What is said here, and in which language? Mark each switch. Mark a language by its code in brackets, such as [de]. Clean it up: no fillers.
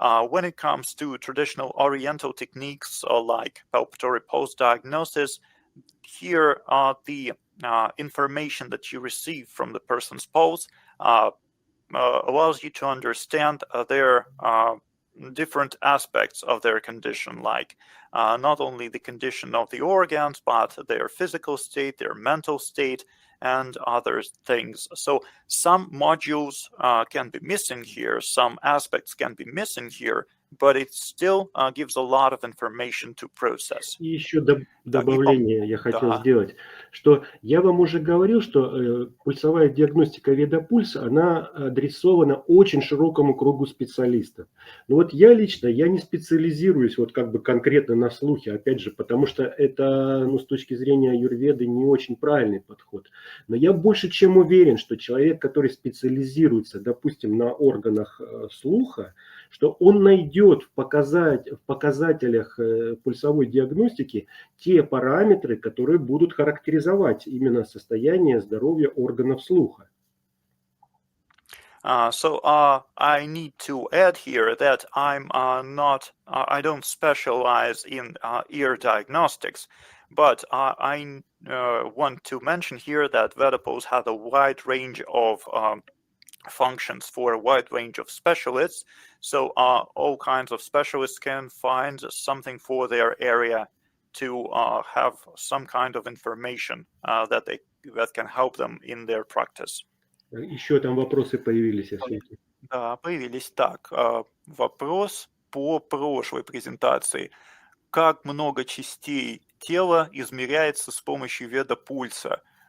[en] When it comes to traditional Oriental techniques like palpatory pulse diagnosis, here the information that you receive from the person's pulse allows you to understand their different aspects of their condition, like not only the condition of the organs, but their physical state, their mental state, and other things. So some modules can be missing here, some aspects can be missing here, but it still gives a lot of information to process. [ru] И еще добавление я хотел сделать, что я вам уже говорил, что пульсовая диагностика VedaPulse, она адресована очень широкому кругу специалистов. Но вот я лично, я не специализируюсь вот как бы конкретно на слухе, опять же, потому что это, ну, с точки зрения аюрведы не очень правильный подход. Но я больше чем уверен, что человек, который специализируется, допустим, на органах слуха, что он найдет в показателях пульсовой диагностики те параметры, которые будут характеризовать именно состояние здоровья органов слуха. [en] So I need to add here that I don't specialize in ear diagnostics, but I want to mention here that VedaPulse has a wide range of functions for a wide range of specialists. So all kinds of specialists can find something for their area to have some kind of information that can help them in their practice. [ru] Еще там вопросы появились, если... Да, появились. Так, вопрос по прошлой презентации. Как много частей тела измеряется с помощью веда-пульса?